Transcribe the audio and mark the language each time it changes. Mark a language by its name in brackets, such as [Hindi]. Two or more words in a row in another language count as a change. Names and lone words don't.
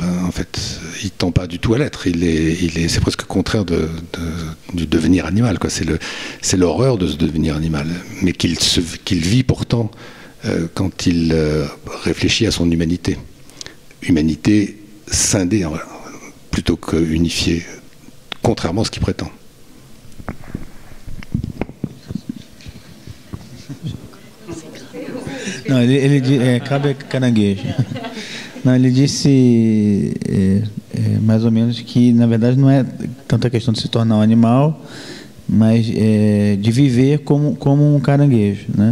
[French] En fait, il ne tend pas du tout à l'être. C'est presque contraire du devenir animal, quoi. C'est l'horreur de ce devenir animal, mais qu'il vit pourtant quand il réfléchit à son humanité. Humanité scindée plutôt que unifiée, contrairement à ce qu'il prétend. [Portuguese] Não, ele crabe caranguejo. Não, ele disse mais ou menos que, na verdade, não é tanto a questão de se tornar um animal, mas de viver como um caranguejo, né?